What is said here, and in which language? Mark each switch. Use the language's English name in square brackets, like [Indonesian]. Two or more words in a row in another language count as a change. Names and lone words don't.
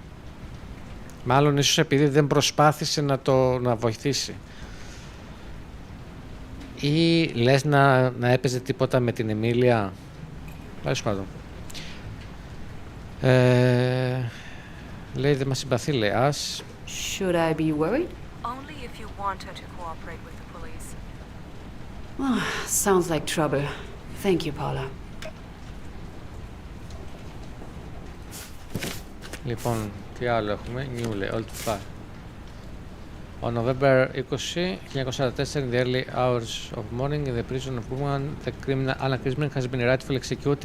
[Greek] Μάλλον ίσως επειδή δεν προσπάθησε να βοηθήσει. Ή λες να έπαιζε τίποτα με την Εμίλια. Πάλι πάντων. Λέει δεν μας συμπαθεί, λέει. Ας. [English] Should I be worried? Only if you want her to cooperate with the police. Oh, sounds like trouble. Thank you, Paula. [Greek] Λοιπόν, τι άλλο έχουμε? New, λέει, [English] old file. On November 20, 1944, in the early hours of morning, in the prison of Woman, the criminal anacalýpsme has been rightfully executed.